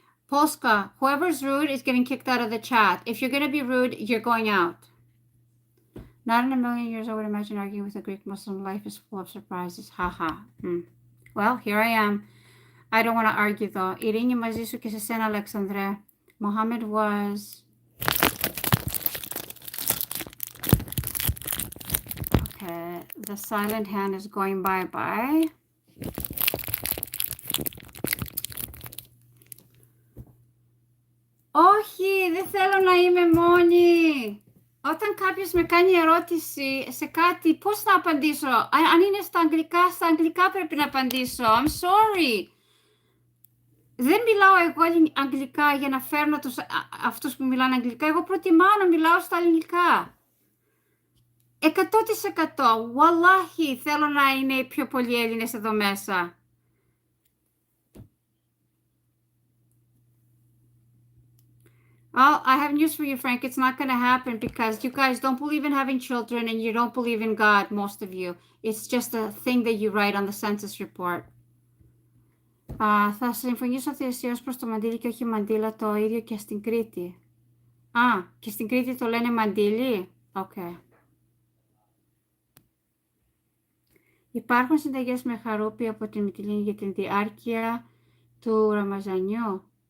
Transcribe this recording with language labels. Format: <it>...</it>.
<en>Polska, whoever's rude is getting kicked out of the chat. If you're going to be rude, you're going out. Not in a million years I would imagine arguing with a Greek Muslim. Life is full of surprises. Haha. Well, here I am. I don't want to argue though.</en> <el>Ειρήνη μαζί σου και σε σένα, Alexandre.</el> <en>Muhammad was... Okay, the silent hand is going bye-bye.</en> <el>Όχι, δεν θέλω να είμαι μόνη. Όταν κάποιος με κάνει ερώτηση σε κάτι, πώς θα απαντήσω? Αν είναι στα αγγλικά πρέπει να απαντήσω.</el> <en>I'm sorry.</en> <el>Δεν μιλάω εγώ αγγλικά για να φέρνω αυτούς που μιλάνε αγγλικά. Εγώ προτιμάω να μιλάω στα ελληνικά. 100%. Wallahi, θέλω να είναι πιο πολλοί Έλληνες εδώ μέσα.</el> <en>Well, I have news for you, Frank. It's not going to happen because you guys don't believe in having children and you don't believe in God, most of you. It's just a thing that you write on the census report.</en> <el>Θα συμφωνήσω θυσιώς προς το μαντίλι και όχι μαντίλα, το ίδιο και στην Κρήτη. Και στην Κρήτη το λένε μαντίλι. Okay. Υπάρχουν συνταγές με χαρούπι από την Μυτιλήνη για την διάρκεια του Ραμαζανιού.</el>